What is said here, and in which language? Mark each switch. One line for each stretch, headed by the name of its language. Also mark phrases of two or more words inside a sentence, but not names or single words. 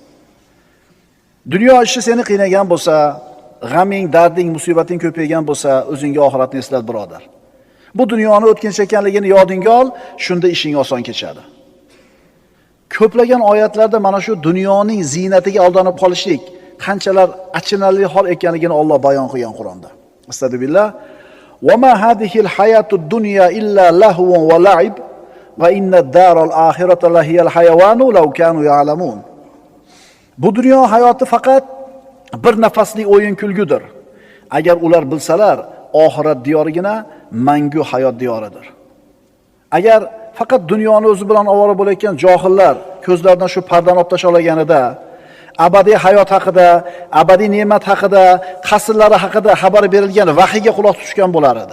Uzbek: Dunyo ishi seni qiynagan bo'lsa, g'aming, darding, musibating ko'paygan bo'lsa, o'zingga oxiratni eslat birodar. Bu dunyoni o'tkinchi ekanligini yodingga ol, shunda ishing oson kechadi. Ko'plagan oyatlarda mana shu dunyoning ziynatiga aldanib qolishlik qanchalar achinarli hol ekanligini Alloh bayon qilgan Qur'onda.
Arabic: أستغفر الله. وما هذه الحياة الدنيا إلا لهو ولعب وإن الدار الآخرة لهي الحيوان لو كانوا يعلمون.
Uzbek: Bu dunyo hayoti faqat bir nafaslik o'yin kulgudir. Agar ular bilsalar, oxirat diyorigina mangu hayot diyoridir. Agar faqat dunyoni o'zi bilan ovora bo'layotgan johillar ko'zlaridan shu pardani olib tasha olganida, abadiy hayot haqida, abadiy ne'mat haqida, qasrlari haqida xabar berilgan vahiyga quloq tutishgan bo'lar edi.